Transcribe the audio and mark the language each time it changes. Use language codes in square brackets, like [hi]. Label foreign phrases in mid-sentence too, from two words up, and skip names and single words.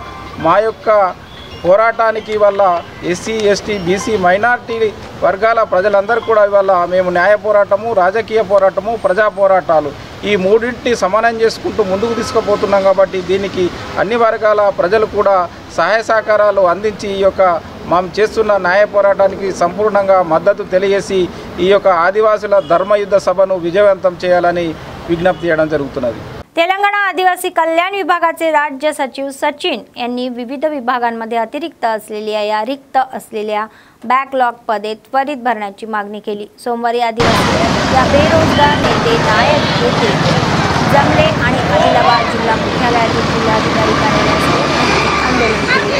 [te] మా యొక్క పోరాటానికి ఇవాళ ఎస్సీ ఎస్టీ బీసీ మైనార్టీ వర్గాల ప్రజలందరూ కూడా ఇవాళ మేము న్యాయ పోరాటము రాజకీయ పోరాటము ప్రజా పోరాటాలు ఈ మూడింటిని సమానం చేసుకుంటూ ముందుకు తీసుకుపోతున్నాం। కాబట్టి దీనికి అన్ని వర్గాల ప్రజలు కూడా సహాయ సహకారాలు అందించి ఈ యొక్క మనం చేస్తున్న న్యాయ పోరాటానికి సంపూర్ణంగా మద్దతు తెలియజేసి ఈ యొక్క ఆదివాసుల ధర్మయుద్ధ సభను విజయవంతం చేయాలని విజ్ఞప్తి చేయడం జరుగుతున్నది। [mr] तेलंगणा आदिवासी कल्याण विभागाचे राज्य सचिव सचिन यांनी विविध विभागांमध्ये अतिरिक्त असलेल्या या रिक्त असलेल्या बॅकलॉग पदे त्वरित भरण्याची मागणी केली। सोमवारी आदिवासी या बेरोजगार नेते नायक येथे जमले आणि आदिलाबाद जिल्हा मुख्यालयातील जिल्हाधिकारी कार्यालयासमोर आंदोलन केले।